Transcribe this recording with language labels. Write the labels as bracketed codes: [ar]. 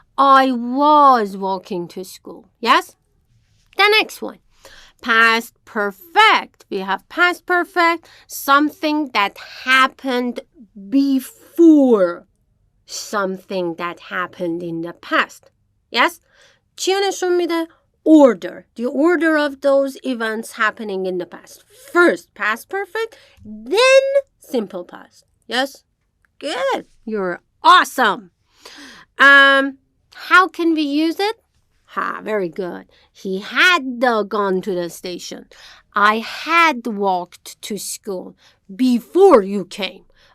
[en] I was walking to school. Yes? The next one. Past perfect. We have past perfect. Something that happened before something that happened in the past. Yes? [fa] چی نشون میده؟ [en] Order. The order of those events happening in the past. First, past perfect. Then, simple past. Yes? good. You're awesome. How can we use it? Very good. He had gone to the station. I had walked to school before you came.